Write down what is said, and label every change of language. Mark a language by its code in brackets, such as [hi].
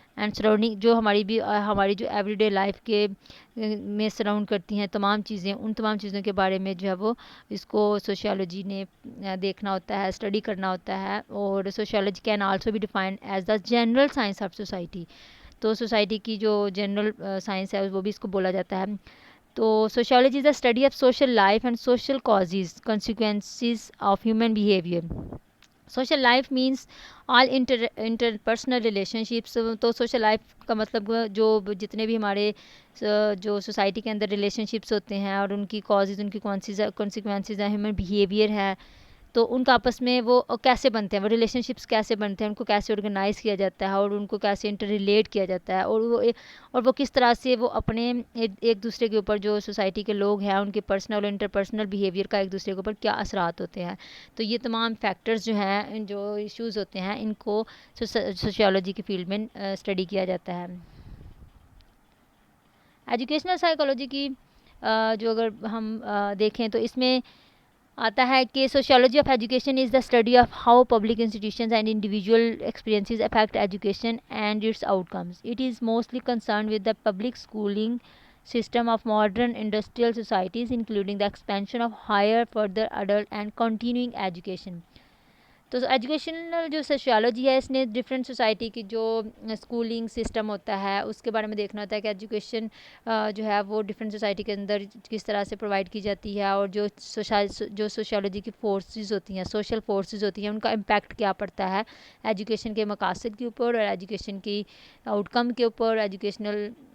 [ur] And surrounding جو ہماری جو ایوری ڈے لائف کے میں سراؤنڈ کرتی ہیں تمام چیزیں، ان تمام چیزوں کے بارے میں جو ہے وہ اس کو سوشیالوجی نے دیکھنا ہوتا ہے، اسٹڈی کرنا ہوتا ہے. [en] اور sociology can also be defined as the general science of society. [ur] تو سوسائٹی کی جو جنرل سائنس ہے وہ بھی اس کو بولا جاتا ہے. [en] تو sociology is the study of social life and social causes consequences of human behaviour. Social life means all interpersonal relationships. [ur] تو سوشل لائف کا مطلب جو جتنے بھی ہمارے جو سوسائٹی کے اندر ریلیشن شپس ہوتے ہیں اور ان کی کازز، ان کی کانسیکوینسز ہیں، ہیومن بیہیویئر ہے، تو ان کا آپس میں وہ کیسے بنتے ہیں، وہ ریلیشن شپس کیسے بنتے ہیں، ان کو کیسے آرگنائز کیا جاتا ہے اور ان کو کیسے انٹر ریلیٹ کیا جاتا ہے، اور وہ کس طرح سے وہ اپنے ایک دوسرے کے اوپر جو سوسائٹی کے لوگ ہیں ان کے پرسنل اور انٹرپرسنل بیہیویئر کا ایک دوسرے کے اوپر کیا اثرات ہوتے ہیں. تو یہ تمام فیکٹرز جو ہیں، جو ایشوز ہوتے ہیں، ان کو سوشیالوجی کی فیلڈ میں اسٹڈی کیا جاتا ہے. ایجوکیشنل سائیکالوجی کی جو اگر ہم دیکھیں تو اس میں آتا ہے کہ [en] Sociology of education is the study of how public institutions and individual experiences affect education and its outcomes. It is mostly concerned with the public schooling system of modern industrial societies including the expansion of higher, further adult and continuing education. [ur] تو educational جو sociology ہے اس نے different society کی جو schooling system ہوتا ہے اس کے بارے میں دیکھنا ہوتا ہے کہ ایجوکیشن جو ہے وہ ڈفرینٹ سوسائٹی کے اندر کس طرح سے پرووائڈ کی جاتی ہے، اور جو سوشیالوجی کی فورسز ہوتی ہیں، سوشل فورسز ہوتی ہیں، ان کا امپیکٹ کیا پڑتا ہے ایجوکیشن کے مقاصد کے اوپر اور ایجوکیشن کی آؤٹ کم کے اوپر، ایجوکیشنل